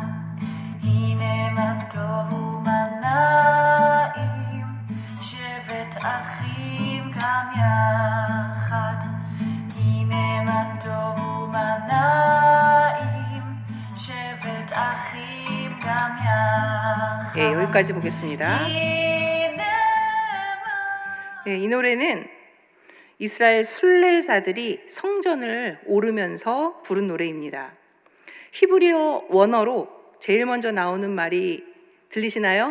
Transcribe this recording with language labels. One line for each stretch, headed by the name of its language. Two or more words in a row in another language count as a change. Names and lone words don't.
Hebrew: הנה מה טוב ומה נעים, שבת אחים גם יחד. הנה מה טוב ומה נעים, שבת אחים גם יחד.
Korean: 네, 여기까지 보겠습니다. 네, 이 노래는 이스라엘 순례자들이 성전을 오르면서 부른 노래입니다. 히브리어 원어로 제일 먼저 나오는 말이 들리시나요?